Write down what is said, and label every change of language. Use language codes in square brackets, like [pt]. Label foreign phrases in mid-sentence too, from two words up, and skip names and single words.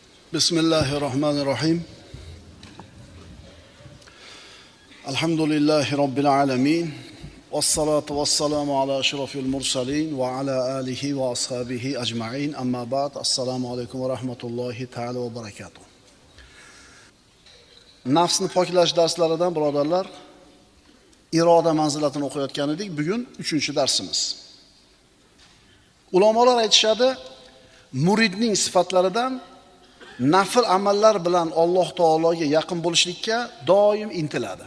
[ar] بسم الله الرحمن الرحيم. الحمد لله رب العالمين. والصلاة والسلام على أشرف المرسلين وعلى آله وأصحابه أجمعين. أما بعد. السلام عليكم ورحمة الله تعالى وبركاته. [uz] Nafsni poklash darslaridan birodarlar, iroda manzilatini o'qiyotgan edik. Bugun 3-darsimiz. Ulamolar aytishadi, muridning sifatlaridan nafl amallar bilan Alloh taologa yaqin bo'lishlikka doim intiladi.